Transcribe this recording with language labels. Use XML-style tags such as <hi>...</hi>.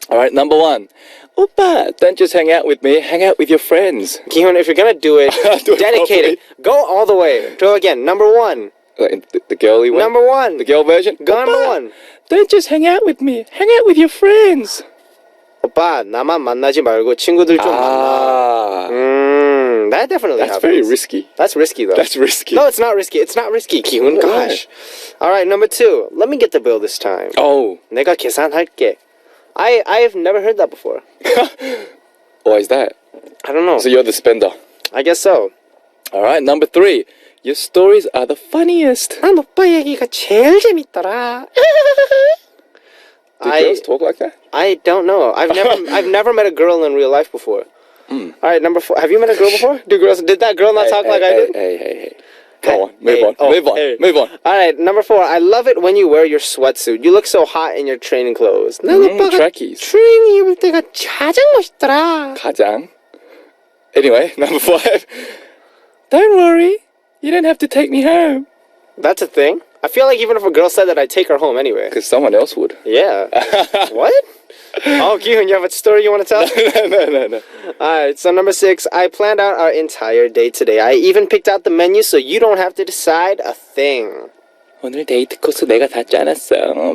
<en>All right, number 1. Oppa, don't just hang out with me. Hang out with your friends. Kihoon, if you're going to do it, Do it dedicate it. Go all the way. Do it again. Number 1. The girly one? Number 1. The girl version? Go number Oppa, 1. don't just hang out with me. Hang out with your friends.</en> <ko>오빠, 나만 만나지 말고 친구들 좀 만나.</ko> <en>That definitely That's happens. very risky. That's risky, though. That's risky. No, it's not risky. It's not risky, Kihoon. Gosh. All right, number 2. Let me get the bill this time. Oh.</en> <ko>내가 계산할게.</ko> <en>I've never heard that before. Why is that? I don't know. So you're the spender. I guess so. All right, number 3. Your stories are the funniest.</en> <ko>난 오빠 얘기가 제일 재밌더라.</ko> <en>Do girls talk like that? I don't know. I've never met a girl in real life before. All right, number 4. Have you met a girl before? Did that girl not talk like I did? Hey. Go on. Move on. All right, number 4. I love it when you wear your sweatsuit. You look so hot in your training clothes. Trackies.</en> <ko>트레이닝 입을 때가 가장 멋있더라. 가장.</ko> <en>Anyway, number 5. Don't worry. You don't have to take me home. That's a thing? I feel like even if a girl said that, I'd take her home anyway. Because someone else would. Yeah. What? Oh, Kyun, you have a story you want to tell? No. Alright, so number 6, I planned out our entire day today. I even picked out the menu so you don't have to decide a thing.</en> <ko>오늘 데이트 코스 내가 다 짜놨어.</ko>